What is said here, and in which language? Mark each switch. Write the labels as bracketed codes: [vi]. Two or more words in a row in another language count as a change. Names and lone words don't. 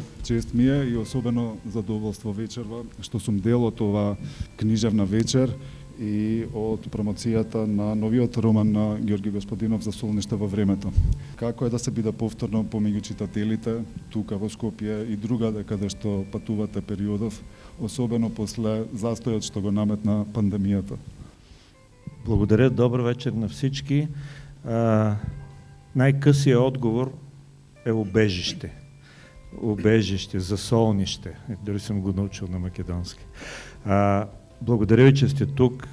[mk] Чест ми е и особено задоволство вечерва што сум дел од ова книжевна вечер и од промоцијата на новиот роман на Георги Господинов за Солниште во времето. Како е да се биде повторно помеѓу читателите тука во Скопје и другаде каде што патувате периодов, особено после застојот што го наметна пандемијата? [bg] Благодаря, добър вечер на всички. Най-късият отговор е убежище. Убежище, засолнище. Дори съм го научил на македонски. Благодаря ви, че сте тук.